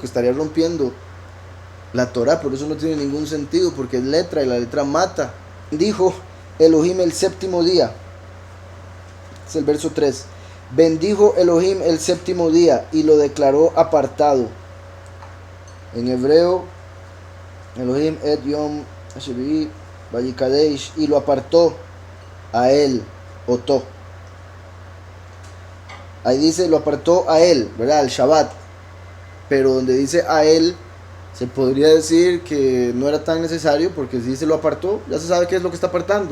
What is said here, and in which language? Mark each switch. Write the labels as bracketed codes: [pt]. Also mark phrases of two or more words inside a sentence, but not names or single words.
[es] Estaría rompiendo la Torah, por eso no tiene ningún sentido, porque es letra y la letra mata. Dijo Elohim el séptimo día. Es el verso 3. Bendijo Elohim el séptimo día y lo declaró apartado. En hebreo, [he] אלוהים את יום השביעי ויקדש, [es] y lo apartó a él, Otó. Ahí dice, lo apartó a él, ¿verdad? Al Shabbat. Pero donde dice a él, se podría decir que no era tan necesario, porque si se lo apartó, ya se sabe qué es lo que está apartando.